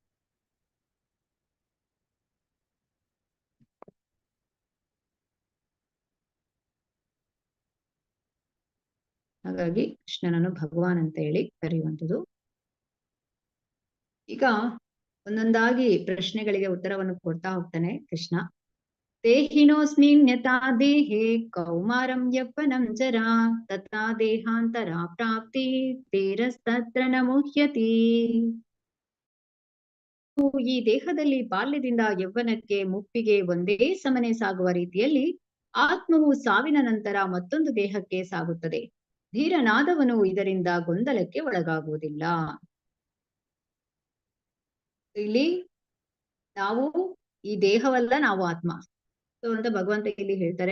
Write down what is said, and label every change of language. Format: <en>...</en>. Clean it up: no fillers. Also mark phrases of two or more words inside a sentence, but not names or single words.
<kn>ಹಾಗಾಗಿ ಕೃಷ್ಣನನ್ನು ಭಗವಾನ್ ಅಂತ ಹೇಳಿ ಕರೆಯುವಂಥದ್ದು. ಈಗ ಒಂದೊಂದಾಗಿ ಪ್ರಶ್ನೆಗಳಿಗೆ ಉತ್ತರವನ್ನು ಕೊಡ್ತಾ ಹೋಗ್ತಾನೆ ಕೃಷ್ಣ.</kn> <sa>ದೇಹಿನೋಸ್ಮಿನ್ ಯಥಾ ದೇಹೇ ಕೌಮಾರಂ ಯೌವನಂ ಜರಾ ತಥಾ ದೇಹಾಂತರ ಪ್ರಾಪ್ತಿ ತೇರಸ್ತತ್ರ ನ ಮುಹ್ಯತಿ.</sa> <kn>ಈ ದೇಹದಲ್ಲಿ ಬಾಲ್ಯದಿಂದ ಯೌವನಕ್ಕೆ ಮುಪ್ಪಿಗೆ ಒಂದೇ ಸಮನೆ ಸಾಗುವ ರೀತಿಯಲ್ಲಿ ಆತ್ಮವು ಸಾವಿನ ನಂತರ ಮತ್ತೊಂದು ದೇಹಕ್ಕೆ ಸಾಗುತ್ತದೆ. ಧೀರನಾದವನು ಇದರಿಂದ ಗೊಂದಲಕ್ಕೆ ಒಳಗಾಗುವುದಿಲ್ಲ. ಇಲ್ಲಿ ನಾವು ಈ ದೇಹವಲ್ಲ, ನಾವು ಆತ್ಮ ಅಂತ ಭಗವಂತ ಇಲ್ಲಿ ಹೇಳ್ತಾರೆ.</kn>